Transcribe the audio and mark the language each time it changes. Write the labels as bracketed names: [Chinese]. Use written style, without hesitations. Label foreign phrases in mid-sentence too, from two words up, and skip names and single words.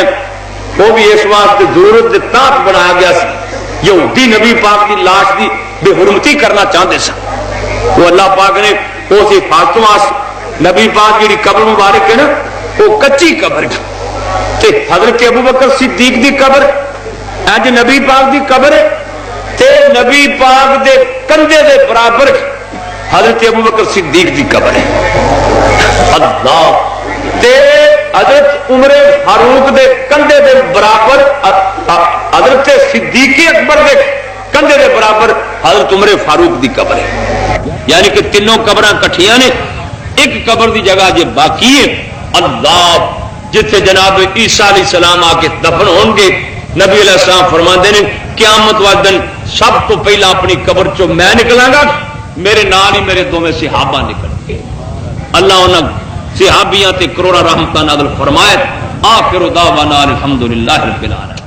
[Punjabi] ہے وہ بھی اس واسطے ضرورت دے تحت بنایا گیا سی یہودی نبی پاک دی لاش دی بے حرمتی کرنا چاہتے سن وہ اللہ پاک نے اس حفاظت واسطے نبی پاک جڑی قبر مبارک ہے نا وہ کچی قبر تے حضرت ابو بکر صدیق دی قبر اج نبی پاک دی قبر ہے تے نبی پاک دے کندھے دے برابر حضرت ابو بکر صدیق دی قبر ہے اللہ تے حضرت عمر فاروق دے کندھے دے برابر حضرت صدیق اکبر دے کندھے دے برابر حضرت عمر فاروق دی قبر ہے یعنی کہ تینوں قبراں کٹھیاں نے ایک قبر دی جگہ جو باقی ہے اللہ جتھے جناب عیسیٰ [Arabic] علیہ السلام [Punjabi] آ کے دفن ہون گے نبی [Arabic] علیہ السلام [Punjabi] فرماندے نے قیامت والے دن سب تو پہلا اپنی قبر چوں میں نکلاں گا میرے نال ہی میرے دوویں صحابہ نکل گے اللہ انہاں صحابیاں تے کروڑا رحمتاں نازل فرمائے [Arabic] آخر دعوانا الحمدللہ رب العالمین